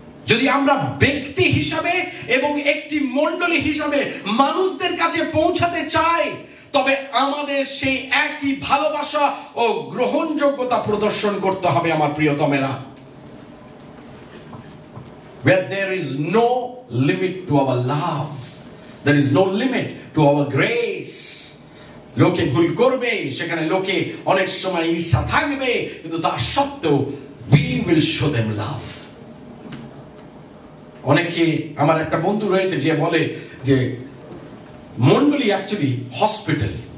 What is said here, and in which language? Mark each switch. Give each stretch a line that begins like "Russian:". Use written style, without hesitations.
Bangla: যদি আমরা ব্যক্তি হিসাবে এবং একটি মণ্ডলী হিসাবে মানুষদের কাছে পৌঁছাতে চাই, তবে আমাদের সেই একই ভালোবাসা ও গ্রহণযোগ্যতা প্রদর্শন করতে হবে আমার প্রিয়তমেরা।
English: Where there is no limit to our love, there is no limit to our grace.
Bangla: লোকে ভুল করবে, সেখানে লোকে অনেক সময় ঈর্ষা থাকবে, কিন্তু তা সত্ত্বেও
English: we will show them love.
Bangla: অনেকে, আমার একটা বন্ধু রয়েছে যে বলে যে মন্ডলী অ্যাকচুয়ালি হসপিটাল।